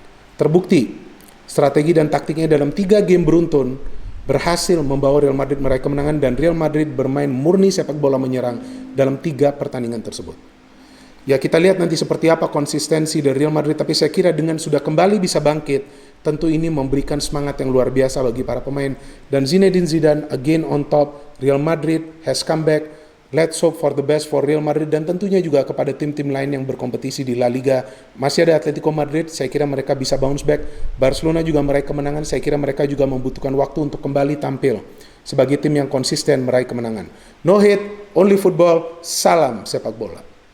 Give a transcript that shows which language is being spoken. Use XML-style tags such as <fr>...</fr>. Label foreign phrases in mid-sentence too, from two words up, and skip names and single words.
<id>Terbukti strategi dan taktiknya dalam 3 game beruntun berhasil membawa Real Madrid meraih kemenangan dan Real Madrid bermain murni sepak bola menyerang dalam 3 pertandingan tersebut. Ya, kita lihat nanti seperti apa konsistensi dari Real Madrid, tapi saya kira dengan sudah kembali bisa bangkit, tentu ini memberikan semangat yang luar biasa bagi para pemain.</id> <en>Dan Zinedine Zidane again on top, Real Madrid has come back. Let's hope for the best for Real Madrid</en> <id>dan tentunya juga kepada tim-tim lain yang berkompetisi di La Liga. Masih ada Atletico Madrid, saya kira mereka bisa</id> <en>bounce back.</en> <id>Barcelona juga meraih kemenangan, saya kira mereka juga membutuhkan waktu untuk kembali tampil sebagai tim yang konsisten meraih kemenangan.</id> <en>No hate, only football,</en> <id>salam sepak bola.</id>